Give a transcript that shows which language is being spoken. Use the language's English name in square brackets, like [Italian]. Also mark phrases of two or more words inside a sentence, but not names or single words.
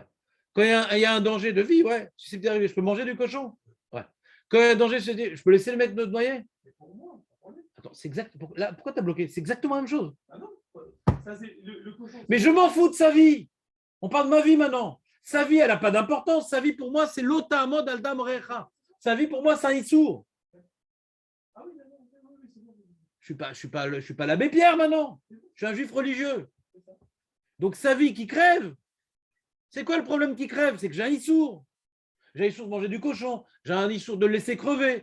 [French] Quand il y a un danger de vie, ouais, susceptible d'arriver, je peux manger du cochon? Ouais. Quand il y a un danger, je peux laisser le mec noyer? Attends, c'est exact. Pourquoi tu as bloqué? C'est exactement la même chose. Ah non, ça, le cochon, mais je m'en fous de sa vie. On parle de ma vie maintenant. Sa vie, elle n'a pas d'importance. Sa vie, pour moi, c'est [Hebrew] לא תעמוד על דם רעך. [French] Sa vie, pour moi, c'est un issour. Ah oui, Je ne suis pas l'abbé Pierre maintenant. Je suis un juif religieux. Donc, sa vie qui crève, c'est quoi le problème qui crève? C'est que j'ai un issour. J'ai un issour de manger du cochon. J'ai un issour de le laisser crever.